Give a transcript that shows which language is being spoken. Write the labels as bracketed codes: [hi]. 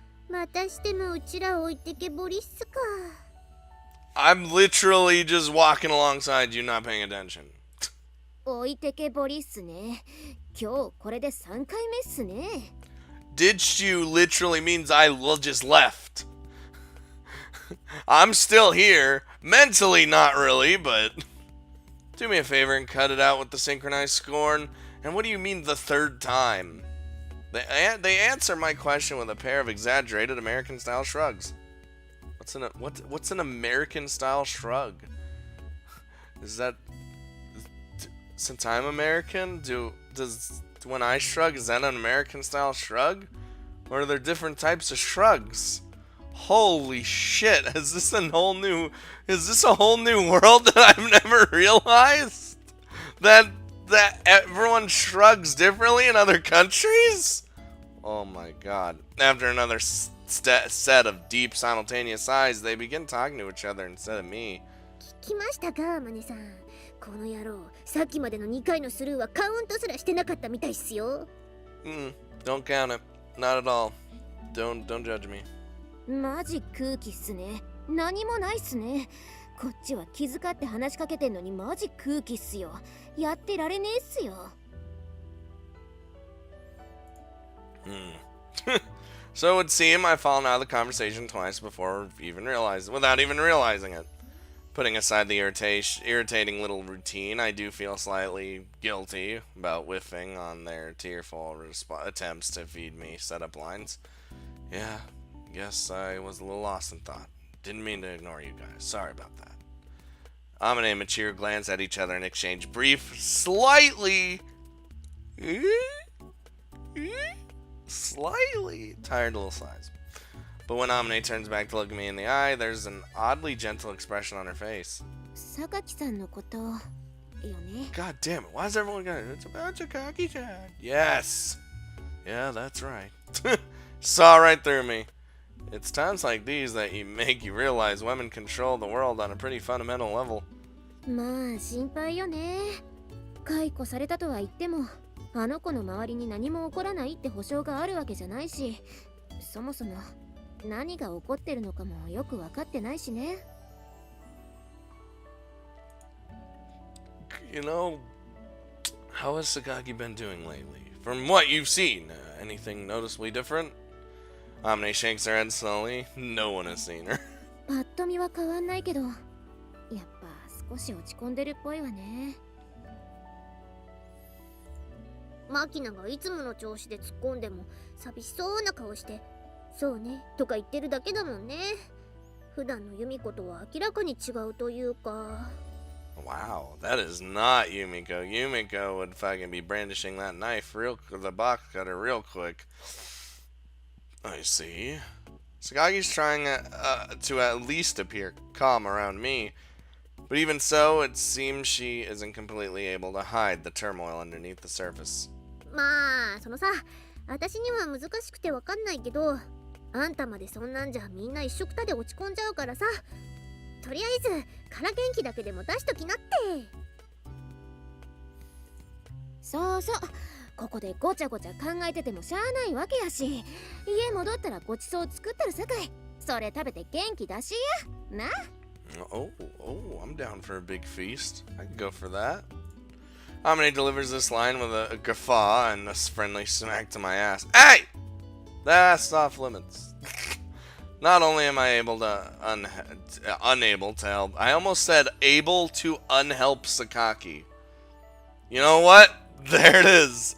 [ja] またしてもうちら置いてけぼりっすか。 [en] I'm literally just walking alongside you, not paying attention. [ja] 置いてけぼりっすね。今日これで3回目っすね。 [en] Ditched you literally means I just left. I'm still here. Mentally, not really, but... Do me a favor and cut it out with the synchronized scorn. And what do you mean the third time? They answer my question with a pair of exaggerated American-style shrugs. What's an American-style shrug? Is that... Since I'm American, when I shrug, is that an American-style shrug? Or are there different types of shrugs? Holy shit, is this a whole new world that I've never realized? That everyone shrugs differently in other countries? Oh my god. After another set of deep simultaneous sighs, they begin talking to each other instead of me. [ja] 聞きましたか、マネさん。この野郎、さっきまでの2回のスルーはカウントすらしてなかったみたいっすよ。 [en] Don't count it. Not at all. Don't judge me. [ja] マジ空気っすね。何もないっすね。こっちは気遣って話しかけてんのにマジ空気っすよ。やってられねえっすよ。 [en] So it would seem I've fallen out of the conversation twice without even realizing it. Putting aside the irritating little routine, I do feel slightly guilty about whiffing on their tearful attempts to feed me setup lines. Yeah, guess I was a little lost in thought. Didn't mean to ignore you guys. Sorry about that. Amane and Machiro glance at each other and exchange brief, slightly tired little sighs. But when Amane turns back to look me in the eye, there's an oddly gentle expression on her face. God damn it, why is everyone going, it's about Sakaki-chan. Yes. Yeah, that's right. Saw right through me. It's times like these that make you realize women control the world on a pretty fundamental level. [ja] まあ心配よね。解雇されたとは言っても、あの子の周りに何も起こらないって保証があるわけじゃないし、そもそも何が起こってるのかもよく分かってないしね。 [en] You know, how has Sakaki been doing lately? From what you've seen, anything noticeably different? Amane shakes her head slowly. No one has seen her. [ja] パッと見は変わんないけど、やっぱ少し落ち込んでるっぽいわね。マキナがいつもの調子で突っ込んでも寂しそうな顔して「そうね」とか言ってるだけだもんね。普段のユミコとは明らかに違うというか。 [en] Wow, that is not Yumiko. Yumiko would fucking be brandishing that knife the box cutter real quick. I see. Sakagi's trying to at least appear calm around me, but even so, it seems she isn't completely able to hide the turmoil underneath the surface. [ja] まあ、そのさ、私には難しくてわかんないけど、あんたまでそんなんじゃみんな一緒くたで落ち込んじゃうからさ、とりあえずから元気だけでも出しときなって。そうそう。ここでごちゃごちゃ考えててもしゃあないわけやし、家戻ったらごちそう作ってるさかい。それ食べて元気出しや。な。 [en] Oh, I'm down for a big feast. I can go for that. Amine delivers this line with a guffaw and a friendly smack to my ass. Hey! That's off limits. Not only am I able to unable to help, I almost said able to unhelp Sakaki. You know what? There it is.